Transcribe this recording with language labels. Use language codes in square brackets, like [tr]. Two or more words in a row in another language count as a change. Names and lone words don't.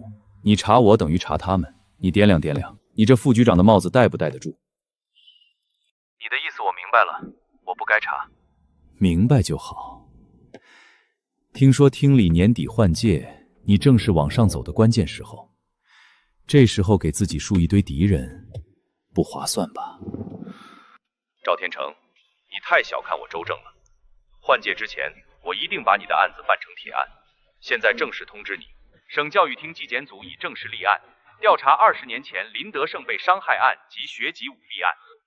[zh] 你查我等於查他們，你掂量掂量，你這副局長的帽子戴不戴得住？你的意思我明白了，我不該查。明白就好。聽說廳裡年底換屆，你正是往上走的關鍵時候，這時候給自己樹一堆敵人，不划算吧？趙天成，你太小看我周正了。换届之前，我一定把你的案子办成铁案。现在正式通知你，省教育厅纪检组已正式立案，调查20年前林德胜被伤害案及学籍舞弊案。